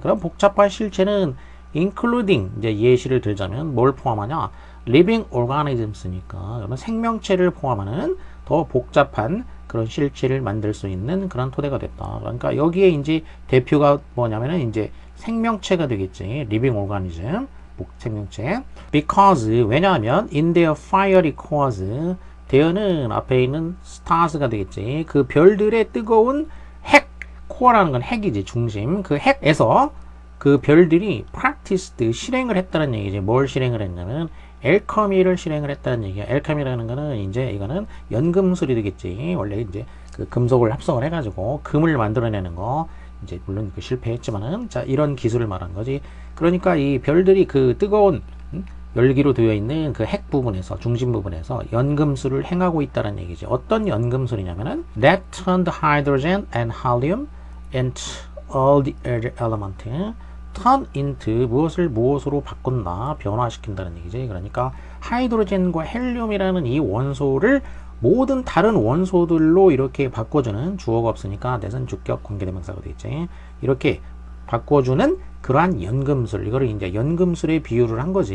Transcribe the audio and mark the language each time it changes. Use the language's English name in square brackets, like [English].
[Korean] 그럼 복잡한 실체는 including, 이제 예시를 들자면 뭘 포함하냐? living organisms니까 그러면 생명체를 포함하는 더 복잡한 그런 실체를 만들 수 있는 그런 토대가 됐다. 그러니까 여기에 이제 대표가 뭐냐면은 이제 생명체가 되겠지. living organism, 생명체. because, 왜냐하면 [English] in their fiery cores, [Korean] there는 앞에 있는 stars가 되겠지. 그 별들의 뜨거운 핵, 코어라는 건 핵이지, 중심. 그 핵에서 그 별들이 practiced, 실행을 했다는 얘기지. 뭘 실행을 했냐면 알케미를 실행을 했다는 얘기야. 알케미라는 거는 이제 이거는 연금술이 되겠지. 원래 이제 그 금속을 합성을 해가지고 금을 만들어내는 거. 이제 물론 그 실패했지만은 자 이런 기술을 말한 거지. 그러니까 이 별들이 그 뜨거운 열기로 되어 있는 그 핵 부분에서 중심 부분에서 연금술을 행하고 있다는 얘기지. 어떤 연금술이냐면은 [English] that turned hydrogen and helium into all the other elements. [Korean] turn into 무엇으로 바꾼다, 변화시킨다는 얘기지. 그러니까 하이드로젠과 헬륨이라는 이 원소를 모든 다른 원소들로 이렇게 바꿔주는, 주어가 없으니까 대선 주격 관계대명사가 되겠지. 이렇게 바꿔주는 그러한 연금술, 이거를 이제 연금술에 비유를 한 거지.